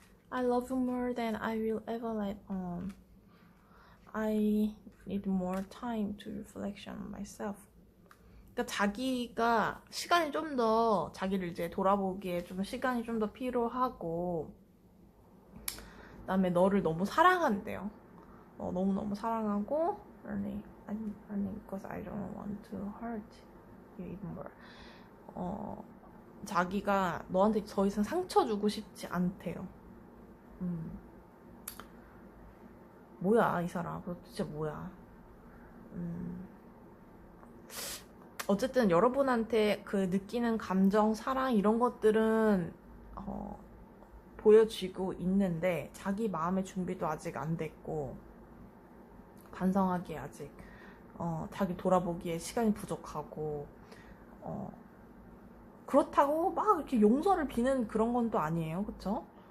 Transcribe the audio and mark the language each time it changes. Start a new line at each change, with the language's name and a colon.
English: I love you more than I will ever let on. I need more time to reflection on myself.
Korean: 그러니까 자기가 시간이 좀 더 자기를 이제 돌아보기에 좀 시간이 좀 더 필요하고, 그다음에 너를 너무 사랑한대요. 너무너무 사랑하고, 아니
English: because I don't want to hurt you even more.
Korean: 자기가 너한테 더 이상 상처 주고 싶지 않대요. 뭐야 이 사람 도대체 뭐야. 어쨌든 여러분한테 그 느끼는 감정, 사랑 이런 것들은 보여지고 있는데 자기 마음의 준비도 아직 안 됐고, 반성하기에 아직 자기 돌아보기에 시간이 부족하고, 그렇다고 막 이렇게 용서를 비는 그런 건 또 아니에요. 그쵸?